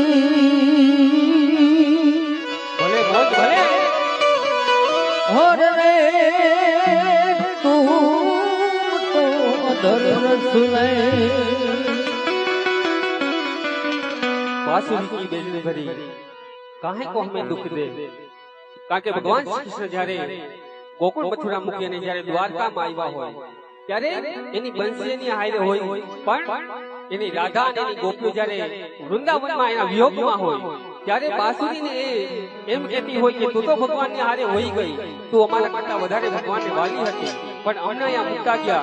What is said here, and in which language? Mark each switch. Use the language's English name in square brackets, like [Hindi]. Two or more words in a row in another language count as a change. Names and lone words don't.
[Gujarati] ભલે મોજ ભલે [Hindi] और रे तू तो अधर रस ले बांसुरी की बेजनी भरी काहे को हमें दुख दे. [Gujarati] કારણ કે ભગવાન શ્રી કૃષ્ણ જ્યારે ગોકુળ મથુરા મૂકી અને જ્યારે દ્વારકામાં આવ્યા હોય ત્યારે એની બંસીની હારે હોય, પણ એની રાધા અને એની ગોપીઓ જ્યારે વૃંદાવનમાં એના વિયોગમાં હોય ત્યારે બાંસુરીને એમ કહેતી હોય કે તું તો ભગવાનની હારે હોઈ ગઈ, તું અમારા કરતા વધારે ભગવાનને વાલી હતી, પણ અમને અહીંયા મૂકતા ગયા.